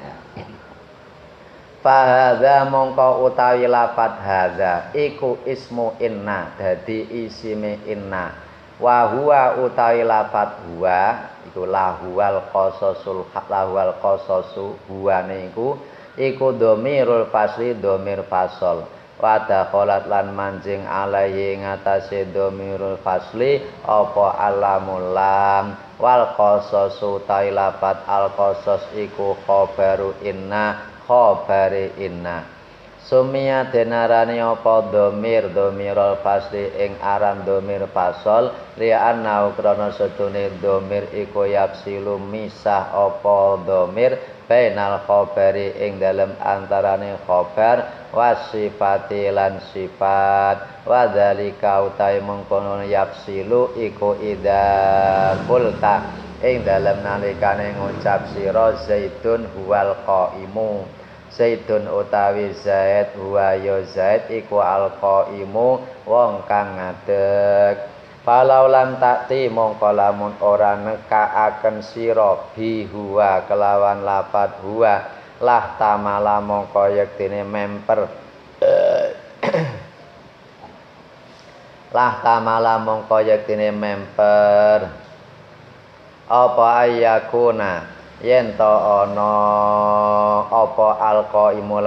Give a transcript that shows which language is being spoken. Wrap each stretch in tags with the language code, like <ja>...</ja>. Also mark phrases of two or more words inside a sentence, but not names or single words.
<jv>fahada mongko utawi lafat hada iku</jv> <ar>اسم إن</ar> <jv>dadi isime inna wa huwa utawi lafat huwa iku</jv> <ar>لهو القصص الحق لهو القصص</ar> <jv>huwane iku</jv> <ar>ضمير الفصل</ar> <jv>dhamir fasal</jv> <ar>ودخلت</ar> <jv>lan manjing alaihi ngatasé</jv> <ar>ضمير الفصل</ar> <jv>apa</jv> <ar>اللام والقصص</ar> <jv>utawi lafat al qasas iku</jv> <ar>خبر إن</ar> <jv>khabari inna sumia denarani apa</jv> <ar>ضمير الفصل</ar> <jv>ing aran dhamir fasal li'anna krana setune dhamir iku yapsilu misah apa dhamir</jv> <ar>بين الخبر</ar> <jv>ing dalem antarane khabar wasifati lan sifat</jv> <ar>وذلك</ar> <jv>utahe mengkono yapsilu iku</jv> <ar>إذا قلت</ar> <jv>ing dalem nalikane ngucap sira</jv> <ar>زيد هو القائم زيد</ar> <jv>utawi zaid huwa ya zaid iku alqaimu wong kang ngadeg</jv> <ar>فلو لم تأت</ar> <jv>mongko lamun ora nekaaken sira</jv> <ar>بهو</ar> <jv>kelawan lafat huwa lah tamala mongko yektine memper lah tamala mongko yektine memper apa ayakuna yen to ana apa alqaimu</jv>